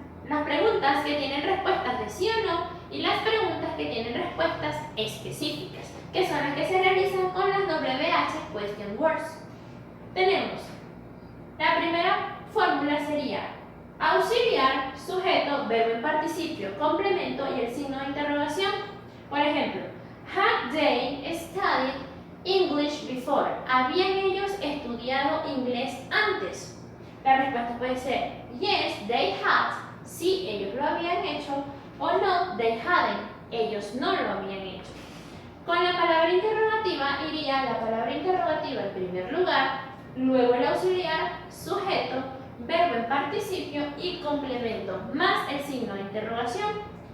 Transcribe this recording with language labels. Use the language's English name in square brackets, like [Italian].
[Spanish] Las preguntas que tienen respuestas de sí o no y las preguntas que tienen respuestas específicas, que son las que se realizan con las WH Question Words. Tenemos, la primera fórmula sería auxiliar, sujeto, verbo en participio, complemento y el signo de interrogación. Por ejemplo, [English] had they studied English before? [Spanish] ¿Habían ellos estudiado inglés antes? La respuesta puede ser [English] yes, they had, [Spanish] sí, ellos lo habían hecho, o no, [English] they hadn't, [Spanish] ellos no lo habían hecho. Con la palabra interrogativa iría la palabra interrogativa en primer lugar, luego el auxiliar, sujeto, verbo en participio y complemento, más el signo de interrogación.